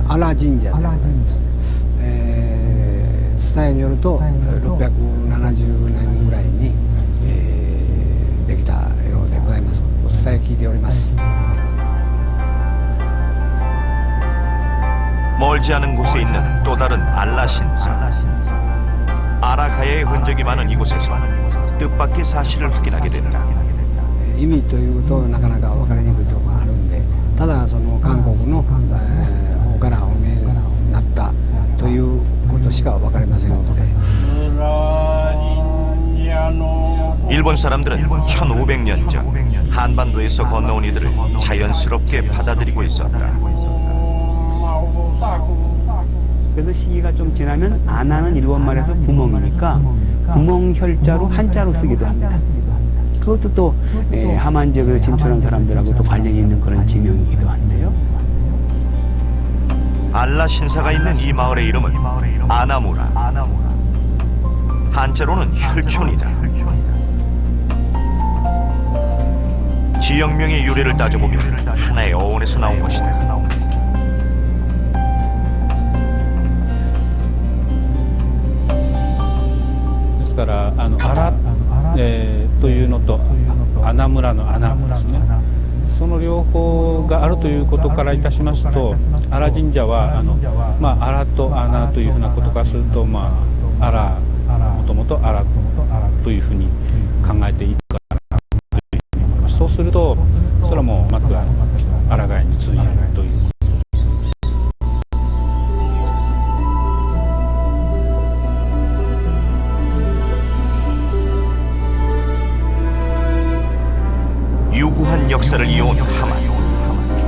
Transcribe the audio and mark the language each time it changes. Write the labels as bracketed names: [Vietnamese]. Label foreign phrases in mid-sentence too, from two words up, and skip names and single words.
[Japanese] 原神社で、伝えによると670年ぐらいに、できたようでございます。お伝え聞いております。 [Korean] 멀지 않은 곳에 있는 또 다른 알라 신사. 아라가야의 흔적이 많은 이곳에서 뜻밖의 사실을 확인하게 된다. [Japanese] 意味というとなかなか分かりにくいところがあるんで、ただその韓国の、方からお見えになったということしか分かりませんので、 [Korean] 일본 사람들은 1500년 전 한반도에서 건너온 이들을 자연스럽게 받아들이고 있었다. 그래서 시기가 좀 지나면 아나는 일본말에서 구멍이니까 구멍혈자로 한자로 쓰기도 합니다. 그것도 또 하만 지역을 진출한 사람들하고 또 관련이 있는 그런 지명이기도 한데요. 알라 신사가 있는 이 마을의 이름은 아나무라. 한자로는 혈촌이다. 지역명의 유래를 따져보면 하나의 어원에서 나온 것이다. [Japanese] ですから荒、というのと穴村の穴ですね、その両方があるということからいたしますと、荒神社は荒と穴というふうなことからすると、荒もともと荒というふうに考えていいかなというふうに思います。そうするとそれはもううまく荒貝に通じるという。 [Korean] 유구한 역사를 이어온 하만.